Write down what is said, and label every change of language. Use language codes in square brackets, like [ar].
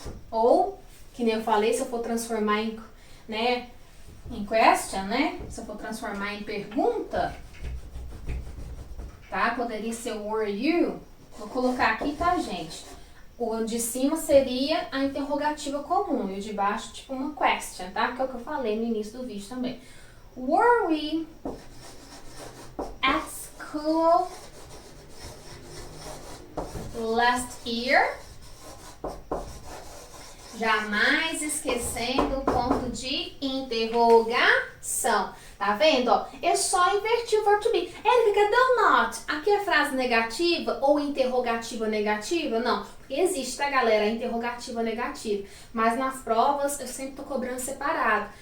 [pt] Ou, que nem eu falei, se eu for transformar em, né, em question, né? Se eu for transformar em pergunta, tá? Poderia ser [en] were you. [pt] Vou colocar aqui, tá, gente? O de cima seria a interrogativa comum e o de baixo, tipo, uma question, tá? Que é o que eu falei no início do vídeo também. [en] Were we at school last year? [pt] Jamais esquecendo o ponto de interrogação. Tá vendo? Ó, eu só inverti o verbo to be. Érica, cadê o not? Aqui é frase negativa ou interrogativa negativa? Não. Existe, tá, galera? A interrogativa negativa. Mas nas provas eu sempre tô cobrando separado.